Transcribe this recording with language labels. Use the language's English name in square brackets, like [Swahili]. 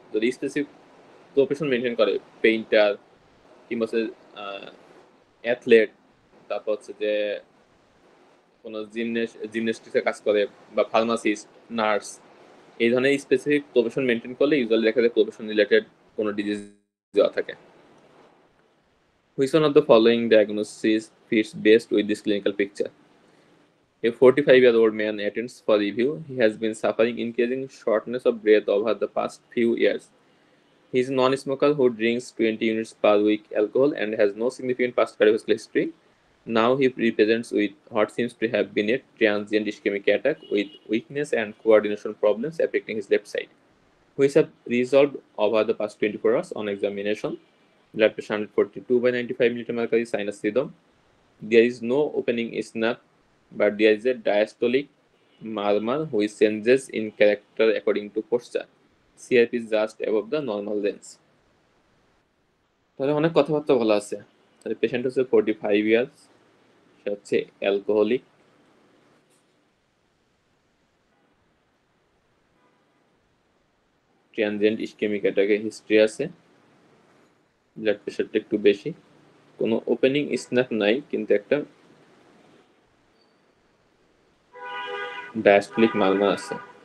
[Bangla] যদি specific profession maintain করে, painter কিংবা হচ্ছে অ্যাথলেট, তারপর হচ্ছে যে কোনো জিমন্যাস্টিক্সের কাজ করে বা ফার্মাসিস্ট, নার্স, এই ধরনের স্পেসিফিক প্রফেশন মেনটেন করলে ইউজুয়ালি দেখা যায় প্রফেশন রিলেটেড কোনো ডিজিজ দেওয়া থাকে। [English] Which one of the following diagnoses fits best with this clinical picture? A 45-year-old man attends for review. He has been suffering increasing shortness of breath over the past few years. He is a non-smoker who drinks 20 units per week alcohol and has no significant past cardiovascular history. Now he presents with what seems to have been a transient ischemic attack with weakness and coordination problems affecting his left side, which have resolved over the past 24 hours on examination. Blood pressure 142 by 95 millimeter mercury, sinus rhythm. There is no opening snap, but there is a diastolic murmur which changes in character according to posture. CRP is just above the normal range. [Bangla] তাহলে অনেক কথাবার্তা বলা আছে। তাহলে patient হচ্ছে 45 years, সে হচ্ছে alcoholic, transient ischemic অ্যাটাকের history আছে, ব্লাড প্রেশারটা একটু বেশি, কোনো ওপেনিং স্ন্যাপ নাই, কিন্তু একটা ডায়াস্টলিক মারমার আছে।